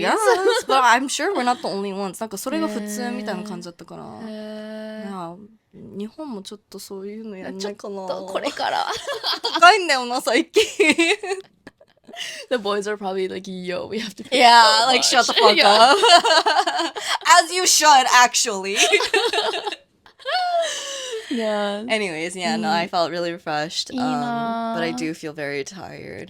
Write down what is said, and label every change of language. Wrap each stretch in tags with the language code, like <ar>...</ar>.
<en>Yes, but I'm sure we're not the only ones.</en> <ja>なんかそれが普通みたいな感じだったから。日本もちょっとそういうのやんないかな。これから。高いんだよな、最近。</ja> <en>The boys are probably like, yo, we have to pay Yeah, so like much. shut the fuck up. As you should, actually. Yeah. Anyways, yeah, no, I felt really refreshed. But I do feel very tired.</en>